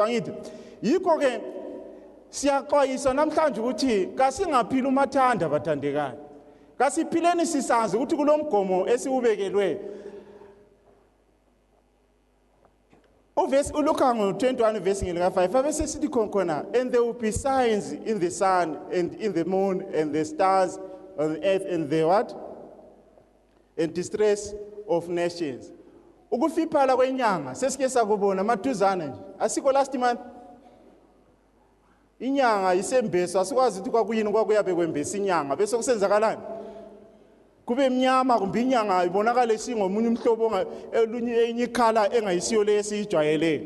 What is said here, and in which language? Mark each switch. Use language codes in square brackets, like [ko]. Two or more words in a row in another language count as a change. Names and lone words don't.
[nd] Angithi yikho ke siyaxwayisa namhlanje ukuthi kasingaphila umathanda bathandekayo, kasiphileni sisazi ukuthi kulomgomo esiubekelwe. Uvesi uLuka 21 verse ngelika 5 bese sithi khona, [en] and there will be signs in the sun and in the moon and the stars on the earth and the what? And distress of nations. [nd] Ukufiphala kwenyanga sesike sakubona maduzana nje. Asiko [en] last month [nd] inyanga isembeso asikwazi ukuthi kwakuyini kwakuyabe kwembesa inyanga bese kusenzakalani kube emnyama kumbe inyanga ibonakala isingomunye umhlobo elunye enye ikhala engayisiyo lesiyijwayele.